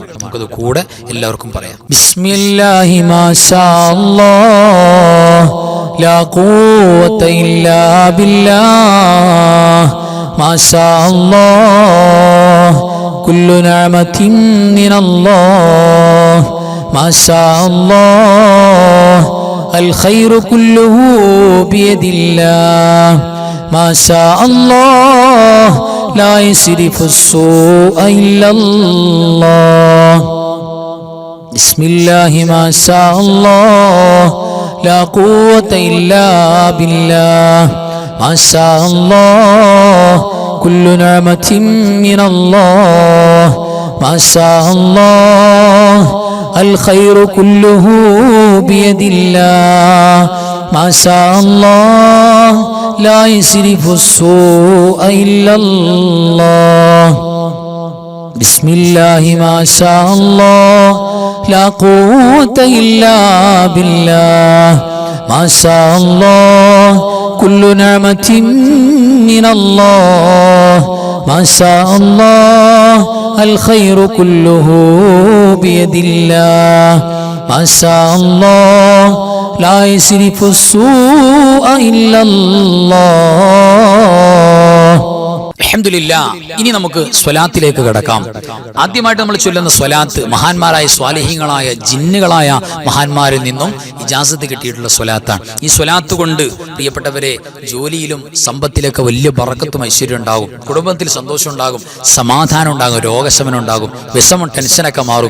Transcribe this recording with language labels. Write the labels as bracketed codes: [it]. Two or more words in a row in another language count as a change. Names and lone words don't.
[ml] നമുക്കത് കൂടെ എല്ലാവർക്കും പറയാം. [ar] بسم الله ما شاء الله لا قوة إلا بالله ما شاء الله كل نعمة من الله ما شاء الله الخير كله بيد الله ما شاء الله لا يصرف السوء إلا الله بسم الله ما شاء الله لا قوة إلا بالله ما شاء الله كل نعمة من الله ما شاء الله الخير كله بيد الله ما شاء الله لا يسرف السوء إلا الله بسم الله ما شاء الله لا قوة إلا بالله ما شاء الله كل نعمة من الله ما شاء الله الخير كله بيد الله ما شاء الله لا يسرف السوء إلا الله. [ml] അൽഹംദുലില്ലാഹ്. ഇനി നമുക്ക് സ്വലാത്തിലേക്ക് കടക്കാം. ആദ്യമായിട്ട് നമ്മൾ ചൊല്ലുന്ന സ്വലാത്ത് മഹാന്മാരായ സ്വാലിഹീങ്ങളായ ജിന്നുകളായ മഹാന്മാരിൽ നിന്നും ഇജാസത്ത് കിട്ടിയിട്ടുള്ള സ്വലാത്താണ്. ഈ സ്വലാത്ത് കൊണ്ട് പ്രിയപ്പെട്ടവരെ ജോലിയിലും സമ്പത്തിലൊക്കെ വലിയ ബറക്കത്തും ഐശ്വര്യം ഉണ്ടാകും, കുടുംബത്തിൽ സന്തോഷം ഉണ്ടാകും, സമാധാനം ഉണ്ടാകും, രോഗശമനം ഉണ്ടാകും, വിഷമം ടെൻഷനൊക്കെ മാറും.